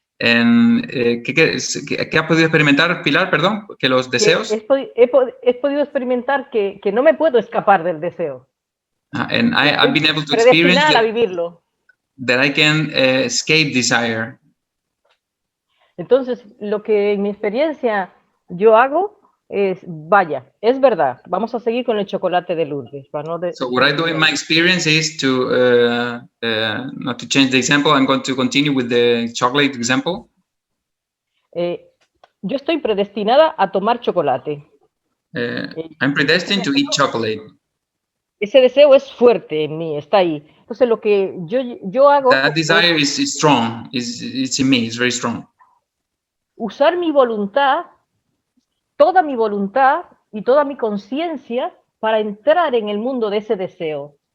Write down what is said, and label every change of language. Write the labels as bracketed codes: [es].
[es] And, ¿qué ha podido experimentar, Pilar? Perdón, que los deseos. He podido experimentar que no me puedo escapar del deseo. [en] And I've been able to experience [es] a vivirlo. [en] That I can escape desire. [es] Entonces, lo que en mi experiencia yo hago es, vaya, es verdad, vamos a seguir con el chocolate de Lourdes. [en] So what I do in my experience is to, not to change the example, I'm going to continue with the chocolate example. [es] Yo estoy predestinada a tomar chocolate. [en] I'm predestined to eat chocolate. [es] Ese deseo es fuerte en mí, está ahí. Entonces lo que yo hago... [en] That desire is strong, it's in me, it's very strong. [es] Usar mi voluntad, toda mi voluntad y toda mi conciencia para entrar en el mundo de ese deseo.